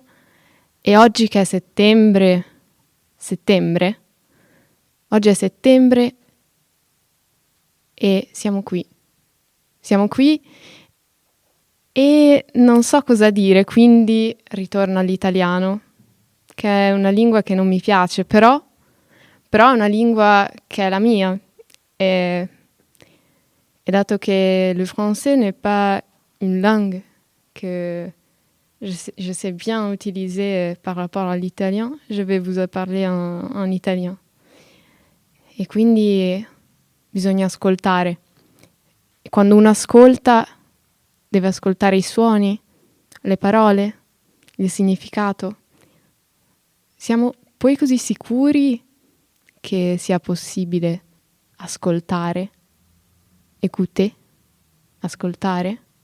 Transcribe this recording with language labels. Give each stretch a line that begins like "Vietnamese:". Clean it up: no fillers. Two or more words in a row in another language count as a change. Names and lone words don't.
Italian: E oggi che è settembre, oggi è settembre e siamo qui e non so cosa dire, quindi ritorno all'italiano, che è una lingua che non mi piace, però è una lingua che è la mia.
French: Et dato que le français n'est pas une langue que je sais bien utiliser par rapport à l'italien, je vais vous parler en italien.
Italian: E quindi bisogna ascoltare. E quando uno ascolta, deve ascoltare i suoni, le parole, il significato. Siamo poi così sicuri che sia possibile ascoltare, écouter, ascoltare.